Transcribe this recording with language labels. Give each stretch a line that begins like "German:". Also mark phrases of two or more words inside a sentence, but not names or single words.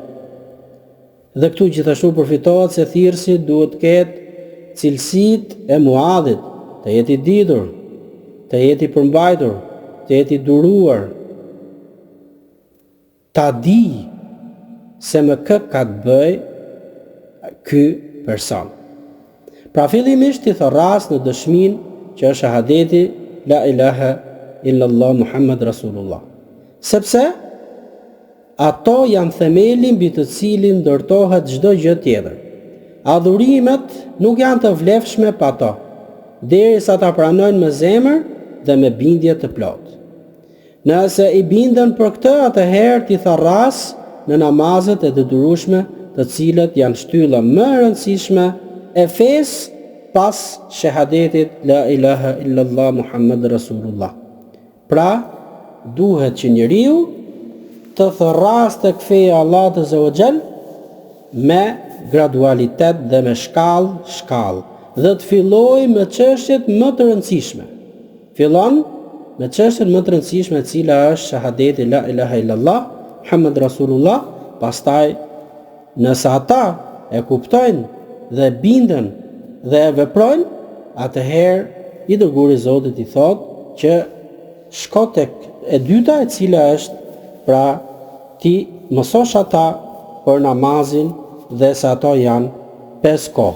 Albanian: Dhe këtu gjithashtu përfitohet se thirrsi duhet të ketë cilësitë e Muadhit, të jetë I ditur, të jetë I përmbajtur, të jetë I duruar, ta di se me kë ka të bëj ky person. Pra fillimisht I tharras në dëshminë që është shahadeti
Arabic: لا إله إلا الله محمد رسول الله.
Albanian: Sepse ato janë themeli mbi të cilin ndërtohet çdo gjë tjetër. Adhurimet nuk janë të vlefshme pa to, derisa ta pranojnë me zemër dhe me bindje të plotë. Nëse I bindën për këtë, atëherë t'i tharras në namazet e detyrueshme, të cilat janë shtylla më e rëndësishme e fesë pas shahadetit
Arabic: لا إله إلا الله محمد رسول الله.
Albanian: Pra, duhet që njeriu të tharras tek feja e Allahut
Arabic: عز وجل
Albanian: me gradualitet dhe me shkallë dhe të filloj me çështjet më të rëndësishme. Fillon me çështjen më të rëndësishme e cila është shahadeti
Arabic: لا إله إلا الله محمد رسول الله,
Albanian: pastaj nëse ata e kuptojnë dhe bindën dhe e veprojnë, atëherë I dërguari I Zotit I thotë që shko tek e dyta e cila është pra ti mësosh ata për namazin dhe se ato janë 5 kohë.